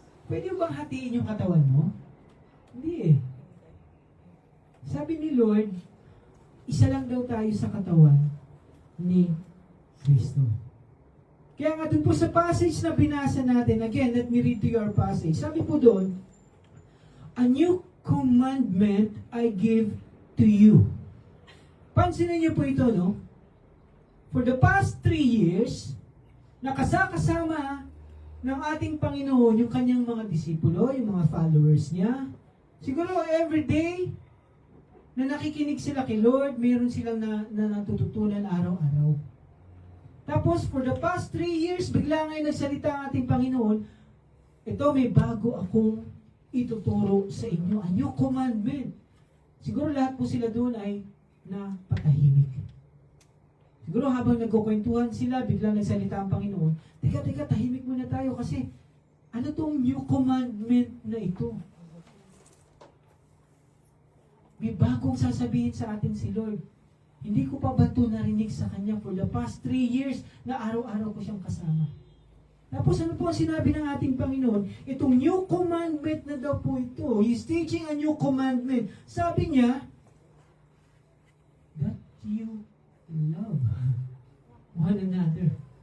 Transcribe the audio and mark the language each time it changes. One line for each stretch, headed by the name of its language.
Filipino: Pwede bang hatiin yung katawan mo? Hindi eh. Sabi ni Lord, isa lang daw tayo sa katawan ni Kristo. Kaya nga dun po sa passage na binasa natin, again,
English: let me read to your passage.
Filipino: Sabi po doon,
English: a new commandment I give to you.
Filipino: Pansinin niyo po ito, no?
English: For the past 3 years,
Filipino: nakasama ng ating Panginoon yung kanyang mga disipulo, yung mga followers niya. Siguro every day na nakikinig sila kay Lord, mayroon silang na natututunan araw-araw. Tapos,
English: for the past 3 years,
Filipino: bigla ngayon nagsalita ang ating Panginoon, ito, may bago akong ituturo sa inyo. A new commandment. Siguro lahat po sila doon ay napatahimik. Siguro habang nagkukwentuhan sila, biglang nagsalita ang Panginoon, teka, tahimik muna tayo kasi ano tong new commandment na ito? May bagong sasabihin sa atin si Lord. Hindi ko pa ba ito narinig sa Kanya
English: for the past 3 years
Filipino: na araw-araw ko siyang kasama? Tapos ano po ang sinabi ng ating Panginoon? Itong new commandment na daw po ito.
English: He's teaching a new commandment.
Filipino: Sabi niya,
English: that you love one another.